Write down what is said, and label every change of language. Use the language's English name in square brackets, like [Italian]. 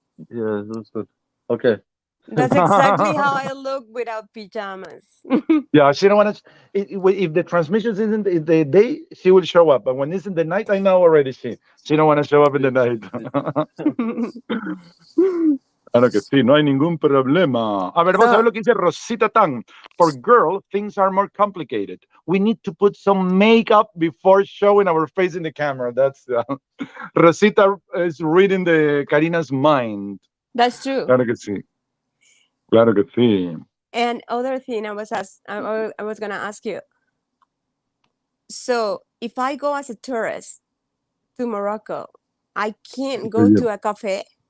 [English] Yeah, that's good. Okay. That's exactly how I look without pajamas. Yeah, she don't want to. If the transmission isn't in the day, she will show up. But when it's in the night, I know already she don't want to show up in the night. [Spanish] Claro que sí, no hay ningún problema. A ver, vamos a ver lo que dice Rosita Tan. [English] For girl, things are more complicated. We need to put some makeup before showing our face in the camera. That's Rosita is reading the Karina's mind. That's true. [Spanish] Claro que sí. Claro que sí. [English] And other thing I was gonna ask you. So if I go as a tourist to Morocco, I can't go to a cafe.